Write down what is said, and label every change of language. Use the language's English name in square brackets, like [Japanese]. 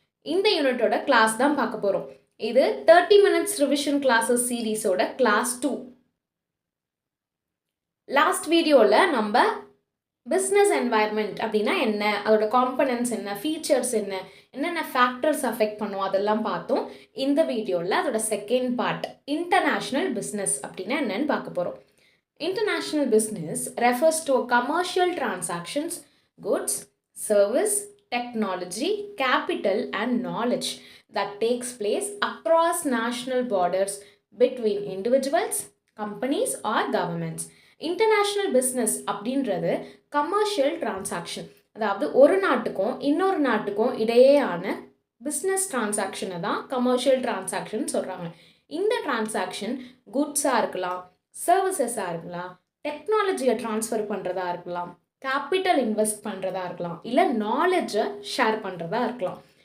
[Tamil] இந்த யூனிட்டோட கிளாஸ் தான் பார்க்க போறோம். இது [English] 30 minutes revision classes series [Tamil] ஓட [English] class 2. [Tamil] லாஸ்ட் வீடியோல நம்ம பிஸ்னஸ் என்வாயர்மெண்ட் அப்படின்னா என்ன, அதோட காம்பனன்ட்ஸ் என்ன, ஃபீச்சர்ஸ் என்ன, என்னென்ன ஃபேக்டர்ஸ் அஃபெக்ட் பண்ணுவோம் அதெல்லாம் பார்த்தோம். இந்த வீடியோவில் அதோட செகண்ட் பார்ட் இன்டர்நேஷ்னல் பிஸ்னஸ் அப்படின்னா என்னன்னு பார்க்க போகிறோம். [English] International business refers to commercial transactions, goods, service, technology, capital and knowledge that takes place across national borders between individuals, companies or governments. [Tamil] International business அப்படின்றது கமர்ஷியல் டிரான்சாக்ஷன், அதாவது ஒரு நாட்டுக்கும் இன்னொரு நாட்டுக்கும் இடையேயான பிஸ்னஸ் டிரான்சாக்ஷனை தான் கமர்ஷியல் டிரான்சாக்ஷன் சொல்கிறாங்க. இந்த டிரான்சாக்ஷன் குட்ஸாக இருக்கலாம், சர்வீசஸாக இருக்கலாம், டெக்னாலஜியை ட்ரான்ஸ்ஃபர் பண்ணுறதா இருக்கலாம், கேபிட்டல் இன்வெஸ்ட் பண்ணுறதா இருக்கலாம், இல்லை நாலேஜை ஷேர் பண்ணுறதா இருக்கலாம்.